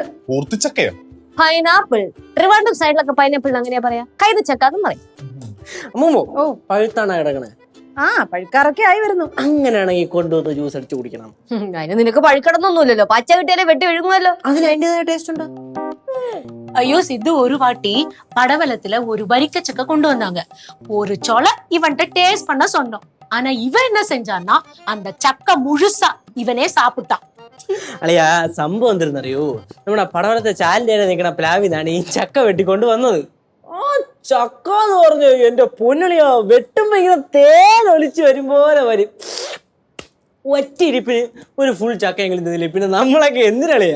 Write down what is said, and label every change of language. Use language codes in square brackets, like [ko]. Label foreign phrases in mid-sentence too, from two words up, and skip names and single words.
[ml] പൂർത്തിച്ചക്കയോ? പൈനാപ്പിൾ. ട്രിവാൻഡ്രം സൈഡിലൊക്കെ പൈനാപ്പിൾ അങ്ങനെയാ പറയാ, കൈതച്ചക്കാന്നും പറയും. അമ്മൂമ്മ, പഴുത്താണ് കിടക്കണേ. ആ, പഴുക്കാറൊക്കെ ആയി വരുന്നു. അങ്ങനെയാണെങ്കിൽ കൊണ്ടുവന്ന് ജ്യൂസ് അടിച്ചു കുടിക്കണം. അതിന് നിനക്ക് പഴുക്കണമെന്നൊന്നുമില്ലല്ലോ, പച്ച കിട്ടിയാലേ വെട്ടി വിഴുങ്ങുമല്ലോ. അതിന് അതിൻ്റെതായ ടേസ്റ്റ് ഉണ്ട്. [ta] ஐயோ சித்து, ஒரு வாட்டி படவலத்துல ஒரு வரிக்கச்சக்க கொண்டு வந்தாங்க. ஒரு சொலை இவன்ட்ட டேஸ்ட் பண்ண சொன்னோம். ஆனா இவன் என்ன செஞ்சான்னா அந்த சக்க முழுசா இவனே சாப்பிட்டான். [ml] അളിയാ, സംഭവം എന്തെന്നറിയോ, നമ്മുടെ പടവലത്തെ ചാലിന്റെ നിൽക്കണ പ്ലാവിന്നാണ് ഈ ചക്ക വെട്ടിക്കൊണ്ട് വന്നത്. ആ ചക്ക എന്ന് പറഞ്ഞു എന്റെ പൊന്നളിയോ, വെട്ടുമ്പോ ഇങ്ങനെ തേനൊലിച്ച് വരുമ്പോലെ വരും. ഒറ്റയിരിപ്പിന് ഒരു ഫുൾ ചക്ക എങ്കിലും തിന്നില്ല, പിന്നെ നമ്മളൊക്കെ എന്തിനളിയാ?